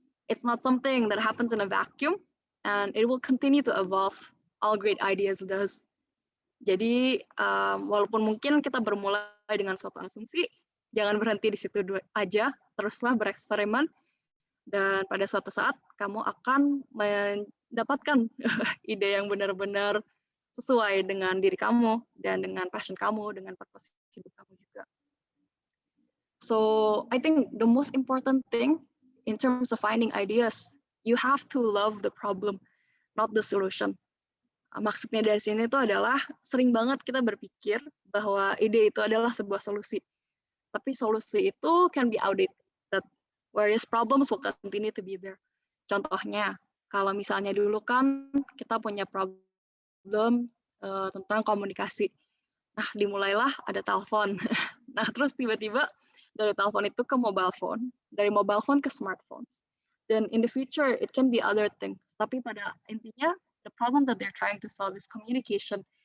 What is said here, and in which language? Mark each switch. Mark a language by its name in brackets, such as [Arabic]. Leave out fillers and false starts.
[English] It's not something that happens in a vacuum, and it will continue to evolve. All great ideas does. [Indonesian] Jadi, walaupun mungkin kita bermulai dengan suatu asumsi, jangan berhenti di situ aja, teruslah bereksperimen, dan pada suatu saat kamu akan mendapatkan ide yang benar-benar sesuai dengan diri kamu, dan dengan passion kamu, dengan purpose hidup kamu juga. [English] So, I think the most important thing in terms of finding ideas, you have to love the problem, not the solution. [Indonesian] Maksudnya dari sini itu adalah sering banget kita berpikir bahwa ide itu adalah sebuah solusi. Tapi solusi itu [English] can be outdated, whereas problems will continue to be there. [Indonesian] Contohnya, kalau misalnya dulu kan kita punya problem tentang komunikasi. Nah, dimulailah ada telepon. Nah, terus tiba-tiba dari telepon itu ke mobile phone, dari mobile phone ke smartphones. [English] Dan in the future, it can be other things. [Indonesian] Tapi pada intinya, [English] the problem that they're trying to solve is communication.